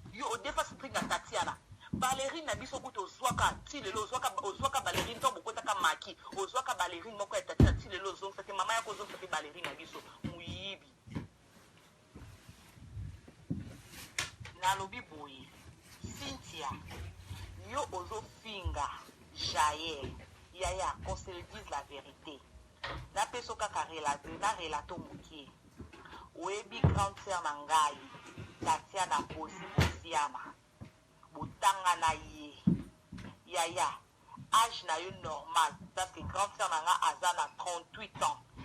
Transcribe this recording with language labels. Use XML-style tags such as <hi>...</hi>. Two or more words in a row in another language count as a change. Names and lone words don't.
<ln>Yo, o defa string ya Tatiana. Ballerine na biso kutu ozwaka, ti lelo ozwaka, ozwaka ballerine, to bokotaka maki. Ozwaka ballerine moko ya Tatiana, ti lelo ozongisa te, mama yako ozongisa te ballerine na biso. Muyibi. Nalobi boye, Cynthia, yo ozofinga Jael. Yaya,</ln> <fr>qu'on se le dise la vérité.</fr> <ln>Napeso kaka rela-, na relato mokie. Oyebi</ln> <fr>grande sœur</fr> <ln>na ngai, Tatiana Bozi Boziana. Botanga na ye. Yaya, âge na yo normal,</ln> <fr>parce que grande sœur</fr> <ln>na nga aza na</ln> <fr>trente-huit ans.</fr>